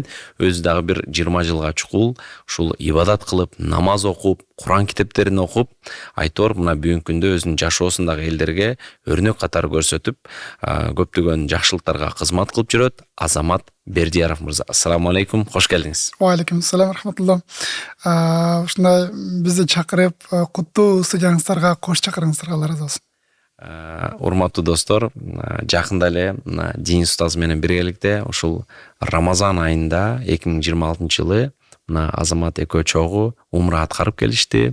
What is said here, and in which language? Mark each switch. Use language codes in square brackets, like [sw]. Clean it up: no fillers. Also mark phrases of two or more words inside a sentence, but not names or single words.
[ky] Өзү дагы бир 20 жылга чукул ушул ибадат кылып, намаз окуп, Куран китептерин окуп, айтор мына бүгүнкү күндө өзүнүн жашоосундагы элдерге өрнөк катары көрсөтүп, көптөгөн жакшылыктарга кызмат кылып жүрөт. Азамат Бердияров мырза, [ar] السلام عليكم, [ky] кош келдиңиз. [ar] و عليكم السلام رحمة الله. [ky] Ушундай бизди чакырып, куттуу студияңыздарга, кош чакырыңыздарга Алла ыраазы болсун. Урматтуу достор, жакында эле дин устазы менен биргеликте ушул Рамазан айында 2026 жылы Азамат экөө чогуу умра аткарып келишти.